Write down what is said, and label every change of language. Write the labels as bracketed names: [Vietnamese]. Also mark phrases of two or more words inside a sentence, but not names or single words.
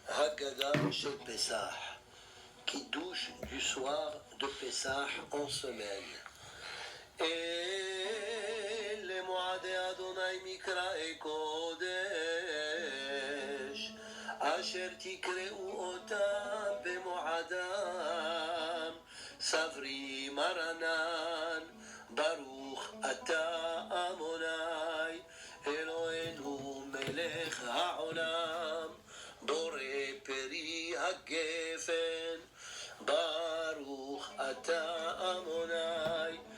[French] Haggadah chez Pessah, qui douche du soir de Pessah en semaine. [Hebrew] אלה מועדי אדוני מקראי קודש, אשר תקראו אותם במועדם, סברי מרנן, ברוך אתה אדוני, אלוהינו מלך העולם, בורא פרי הגפן, ברוך אתה אדוני,